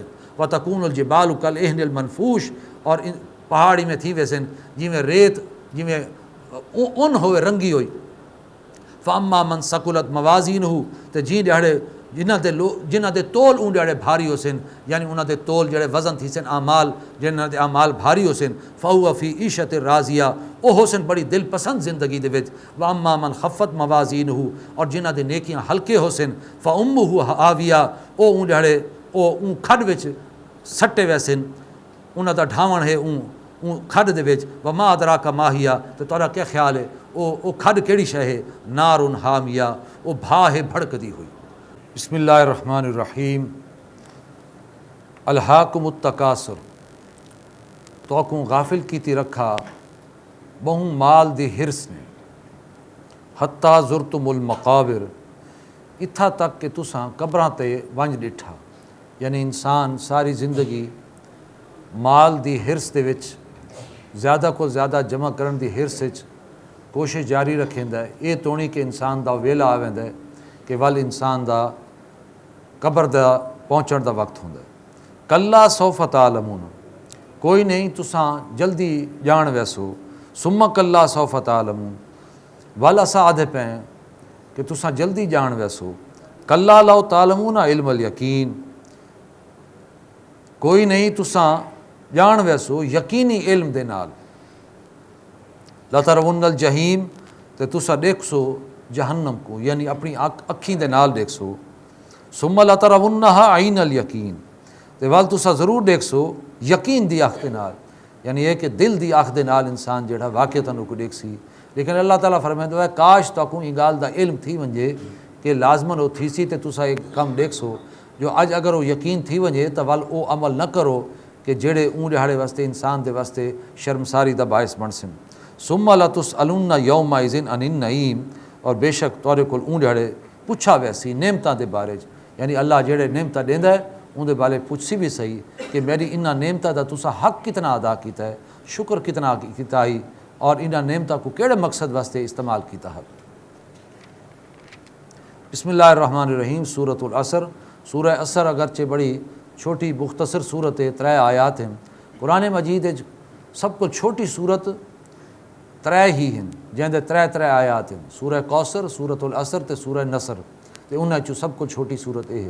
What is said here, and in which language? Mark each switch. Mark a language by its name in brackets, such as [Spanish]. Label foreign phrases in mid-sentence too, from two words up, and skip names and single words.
[Arabic] وتکون الجبال کالعہن المنفوش، [Saraiki] اور پہاڑی میں تھی ویسن جویں ریت جویں اون ہوئے رنگی ہوئی۔ [Arabic] فاما من ثقلت موازینہ، [Saraiki] تے جنہاں دے تول اون جڑے بھاری ہو سن، یعنی انہاں دے تول جڑے وزن تھی سن اعمال، جنہاں دے اعمال بھاری ہو سن، [Arabic] فہو فی عیشۃ راضیہ، [Saraiki] او ہو سن بڑی دل پسند زندگی دے وچ۔ [Arabic] واما من خفت موازینہ، [Saraiki] اور جنہاں دے نیکیاں ہلکے ہو سن، [Arabic] فامہ ہاویہ، [Saraiki] او اون جڑے اون کھڈ وچ سٹے وے سن، انہاں دا ڈھاون ہے اون کھڈ دے وچ۔ [Arabic] وما ادراک ما ہی، [Saraiki] تے تارا کیا خیال ہے او کھڈ کیڑی شے ہے؟ [Arabic] نار حامیہ، [Saraiki] او بھا ہے بھڑکدی ہوئی۔ [Arabic] بسم اللہ الرحمن الرحیم۔ الہاکم التکاثر، [Saraiki] توکوں غافل کیتی رکھا بہوں مال دی ہرس نے، [Arabic] حتیٰ زرتم المقابر، [Saraiki] اتھا تک کہ تساں قبراں تے ونج ڈٹھا، یعنی انسان ساری زندگی مال دی ہرس دے وچ زیادہ کو زیادہ جمع کرن دی ہرس وچ کوشش جاری رکھیندا ہے، یہ تو نہیں کہ انسان دا ویلا آویندا ہے کہ ول انسان دا قبر دا پہنچن دا وقت ہوندا ہے۔ [Arabic] کلا سوف تعلمون، [Saraiki] کوئی نہیں تساں جلدی جان ویسو، [Arabic] ثم کلا سوف تعلمون، [Saraiki] ول اسا آدھے پیں کہ تساں جلدی جان ویسو، [Arabic] کلا لو تعلمون علم الیقین، [Saraiki] کوئی نہیں تساں جان ویسو یقینی علم دے نال، [Arabic] لترون الجحیم، [Saraiki] تے تساں دیکھسو جہنم کو، یعنی اپنی اکھیں دے نال دیکھسو، [Arabic] ثم لترونہا عین الیقین، [Saraiki] تے ول تساں ضرور دیکھسو یقین دی اکھ دے نال، یعنی یہ کہ دل دی آخ دے نال انسان جڑا واقعتاً کو دیکھ سی، لیکن اللہ تعالیٰ فرمائے ہے کاش تاکوں یہ گال دا علم تھی ونجے کہ لازمن وہ تھی سی تے تسا ایک کم دیکھ سو جو اج اگر وہ یقین تھی ونجے تو ول او عمل نہ کرو کہ جڑے اون دہاڑے واسطے انسان دے واسطے شرمساری دا باعث بن سن۔ [Arabic] ثم لتسألن یومئذ عن النعیم، [Saraiki] اور بے شک تورے کول اون دہاڑے پوچھا ویسی نعمتاں دے بارے یعنی اللہ جڑے نعمتاں دیندا ہے اون دے بارے پوچھ سی بھی صحیح کہ میری انہاں نعمتاں دا تسا حق کتنا ادا کیتا ہے، شکر کتنا کیتا ہے، اور انہاں نعمتاں کو کیڑے مقصد واسطے استعمال کیتا ہے۔ [Arabic] بسم اللہ الرحمن الرحیم۔ [Saraiki] سورۃ العصر، سورہ عصر اگرچہ بڑی چھوٹی مختصر صورت ہے، 3 آیات ہیں قرآن مجید سب کو چھوٹی صورت 3 ہی ہیں جہاں 3 آیات ہیں، سورہ کوثر، سورۃ العصر تے سورہ نصر، تے انہاں چوں سب کو چھوٹی صورت یہ ہے۔